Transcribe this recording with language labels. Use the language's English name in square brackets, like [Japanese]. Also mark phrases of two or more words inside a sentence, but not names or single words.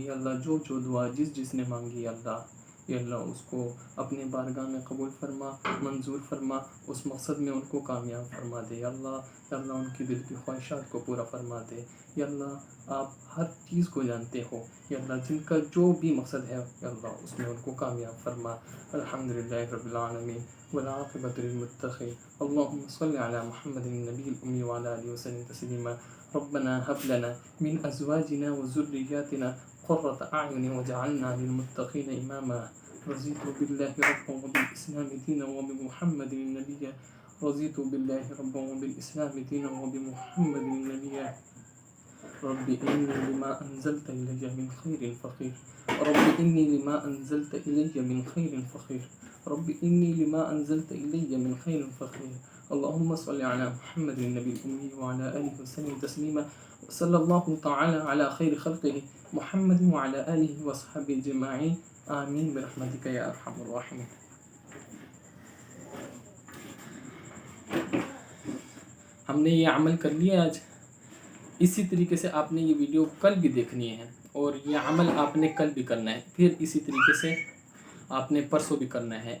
[Urdu] اللہ جو جو دعا جس نے مانگی, [Arabic] يا الله [Urdu] اس کو اپنے بارگاہ میں قبول فرما، منظور فرما، اس مقصد میں ان کو کامیاب فرما دے. [Arabic] يا الله [Urdu] ان کی دل کی خواہشات کو پورا فرما دے. [Arabic] يا الله [Urdu] آپ ہر چیز کو جانتے ہو. [Arabic] يا الله [Urdu] جن کا جو بھی مقصد ہے, [Arabic] يا الله [Urdu] اس میں ان کو کامیاب فرما. [Arabic] الحمد لله رب العالمين والعاقبة للمتقين. اللهم صل على محمد النبي الأمي وعلى آله وسلم تسليما. ربنا هب لنا من أزواجنا وذرياتنا قرة أعين واجعلنا للمتقين إماما. رضيت بالله ربا وبالإسلام دينا وبمحمد نبيا. رضيت بالله ربا وبالإسلام دينا وبمحمد نبيا. رب إني لما أنزلت إلي من خير فقير. رب إني لما أنزلت إلي من خير فقير. رب إني لما أنزلت إلي من خير فقير. اللهم صل على محمد النبي الأمي وعلى آله وسلم تسليما. صلى الله تعالى على خير خلقه محمد وعلى آله وأصحابه أجمعين. آمين برحمتك يا أرحم الراحمين. [Urdu] ہم نے یہ عمل کر لیا آج. اسی طریقے سے آپ نے یہ ویڈیو کل بھی دیکھنی ہے، اور یہ عمل آپ نے کل بھی کرنا ہے. پھر اسی طریقے سے آپ نے پرسوں بھی کرنا ہے.